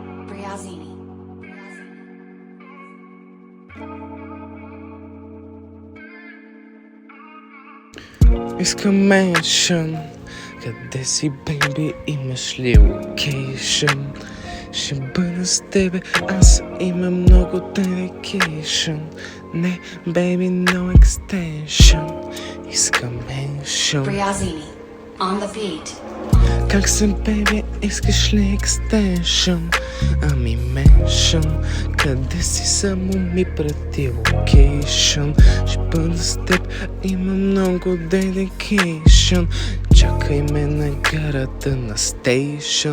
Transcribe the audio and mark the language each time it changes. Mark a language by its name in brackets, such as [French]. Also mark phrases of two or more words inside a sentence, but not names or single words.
[Bulgarian] Искам меншън. Къде си, бейби, имаш ли локейшън? Ще бъда с тебе, аз имам много dedication. Не, бейби, [English] no extension. [Bulgarian] Искам меншън. [English] Briazini. On the beat. [Bulgarian] Как се, бейби, искаш ли екстеншън? Ами меншън. Къде си, само ми прати локейшън. Ще бъда с теб, имам много dedication. Чакай ме на гарата на стейшън.